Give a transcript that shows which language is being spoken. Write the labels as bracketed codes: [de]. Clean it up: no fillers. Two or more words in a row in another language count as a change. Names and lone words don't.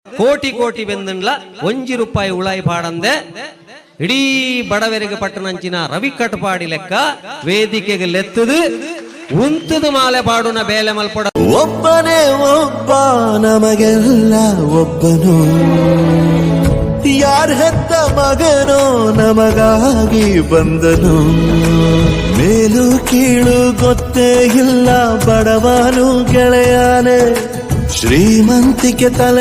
[tcy] ಕೋಟಿ ಕೋಟಿ ಬೆಂದನ್ಲ ₹1 ಉಳಾಯಿ ಪಾಡಂದೆ ಇಡೀ ಬಡವರಿಗೆ ಪಟ್ಟಣಂಚಿನ ರವಿ ಕಟ್ಪಾಡಿ ಲೆಕ್ಕ ವೇದಿಕೆಗೆ ಲೆತ್ತದು ಉಂತದು ಮಾಲೆ ಪಾಡುನ ಬೇಲೆ ಮಲ್ಪಡ [kn] ಒಬ್ಬನೇ ಒಬ್ಬ ನಮಗೆಲ್ಲ ಒಬ್ಬನು ಯಾರ ಹೆತ್ತ ಮಗನೋ ನಮಗಾಗಿ ಬಂದನು ಮೇಲು ಕೀಳು ಗೊತ್ತೇ ಇಲ್ಲ ಬಡವನು ಗೆಳೆಯಾನೆ ಶ್ರೀಮಂತಿಕೆ ತಲೆ